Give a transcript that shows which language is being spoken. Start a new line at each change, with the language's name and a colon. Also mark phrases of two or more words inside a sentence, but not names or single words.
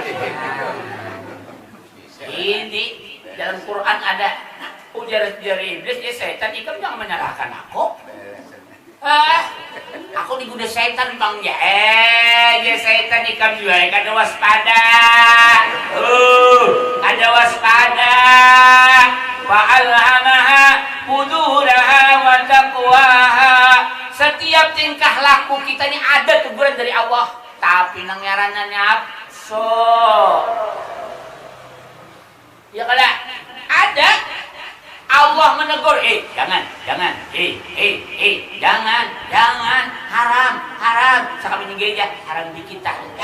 Banjar: Ini dalam Quran ada ujar iblis ya syaitan ikam jangan menyalahkan aku. Aku digunakan syaitan bang ya. Ya syaitan ikam jual kada waspada. Ada waspada.
Arabic: فألهمها فجورها وتقواها.
Banjar: Setiap tingkah laku kita ini ada teguran dari Allah, tapi nang ngaranna nafsu. Ya kada ada Allah menegur, jangan, jangan, haram. Sakami di gereja, haram di kita.